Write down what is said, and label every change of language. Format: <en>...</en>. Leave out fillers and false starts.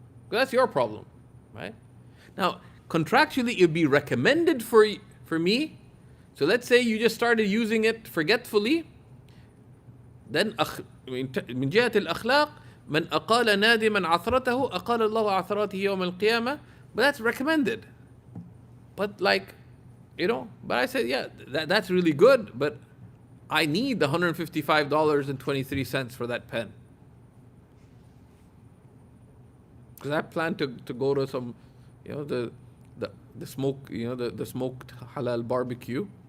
<en>That's your problem, right? Now, contractually, it would be recommended for me. So let's say you just started using it forgetfully.</en> <ar>Then من جهة الأخلاق من أقال نادما عثرته أقال الله عثراته يوم القيامة.</ar> <en>But that's recommended. But but I said, yeah, that's really good, but I need the $155.23 for that pen. Because I plan to go to some, the smoke, the smoked halal barbecue.</en>